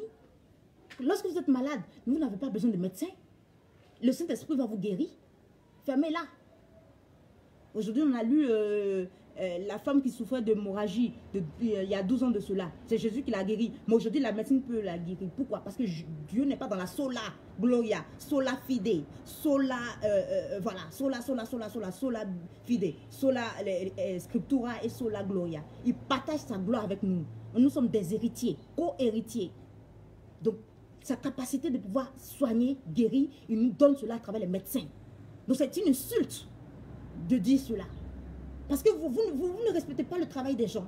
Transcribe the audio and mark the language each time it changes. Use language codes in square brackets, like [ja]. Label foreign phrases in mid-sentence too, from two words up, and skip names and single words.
[fr] Lorsque vous êtes malade, vous n'avez pas besoin de médecin. Le Saint-Esprit va vous guérir. Fermez-la. Aujourd'hui, on a lu la femme qui souffrait d'hémorragie il y a 12 ans de cela. C'est Jésus qui l'a guérie. Mais aujourd'hui, la médecine peut la guérir. Pourquoi? Parce que Dieu n'est pas dans la [la] sola gloria, sola fide, sola fide, sola scriptura et sola gloria. [fr] Il partage sa gloire avec nous. Nous sommes des héritiers, co-héritiers. Donc, sa capacité de pouvoir soigner, guérir, il nous donne cela à travers les médecins. Donc, c'est une insulte de dire cela. Parce que vous ne respectez pas le travail des gens.